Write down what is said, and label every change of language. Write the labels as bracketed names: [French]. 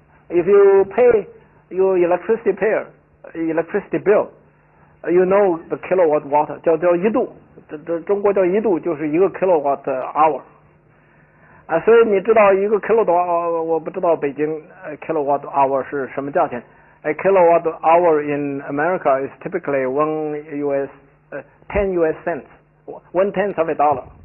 [English] If you pay your electricity bill, you know the kilowatt watt [Chinese] 叫1度，这中国叫1度，就是1个 [English] kilowatt hour。 [Chinese] 所以你知道1个 kilowatt hour， 我不知道北京kilowatt hour 是什么价钱。 [English] A kilowatt hour in America is typically 10 US cents, 1/10 of a dollar.